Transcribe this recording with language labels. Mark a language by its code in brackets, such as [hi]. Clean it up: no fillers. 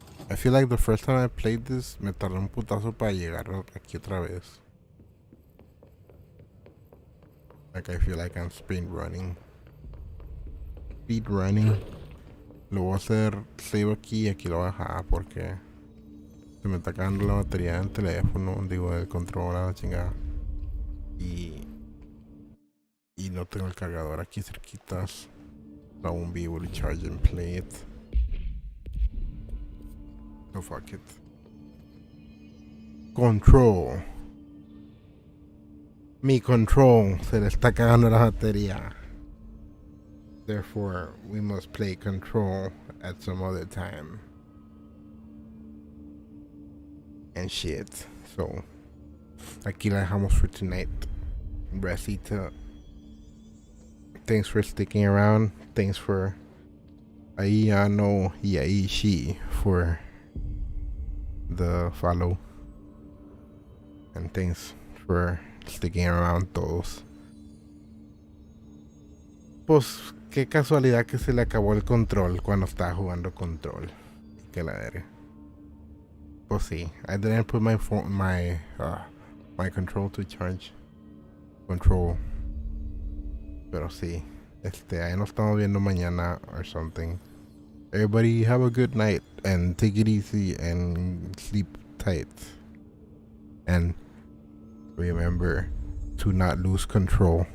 [en] I feel like the first time I played this, [es] me tardé un putazo para llegar aquí otra vez. [en] Like I feel like I'm speed running. [es] Lo voy a hacer save aquí y aquí lo voy a dejar porque se me está acabando la batería del teléfono, digo del control a la chingada. Y no tengo el cargador aquí cerquitas. [en] I won't be able to charge and play it. So fuck it. Control. [es] Mi control se le está cagando la batería. [en] Therefore, we must play control at some other time. And shit. So, [es] aquí la dejamos [en] for tonight. Bracita. Thanks for sticking around. Thanks for [es] ahí ya no y ahí [en] she for the follow. And thanks for sticking around todos. [es] Pues qué casualidad que se le acabó el control cuando estaba jugando control. Que la verga. Pues sí, [en] I didn't put my phone, my control to charge. Control. [es] Pero sí, ahí nos estamos viendo mañana [en] or something. Everybody have a good night and take it easy and sleep tight. And remember to not lose control.